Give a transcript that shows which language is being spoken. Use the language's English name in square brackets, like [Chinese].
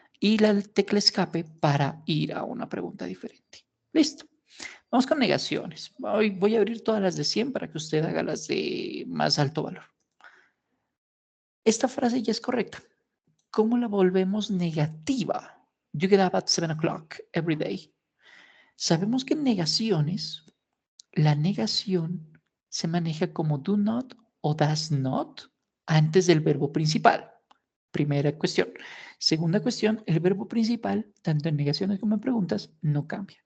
[Spanish] Y la tecla escape para ir a una pregunta diferente. Listo. Vamos con negaciones. Voy a abrir todas las de 100 para que usted haga las de más alto valor. Esta frase ya es correcta. ¿Cómo la volvemos negativa? [English] You get up at 7 o'clock every day. [Spanish] Sabemos que en negaciones, la negación se maneja como do not o does not antes del verbo principal. Primera cuestión. Segunda cuestión, el verbo principal, tanto en negaciones como en preguntas, no cambia.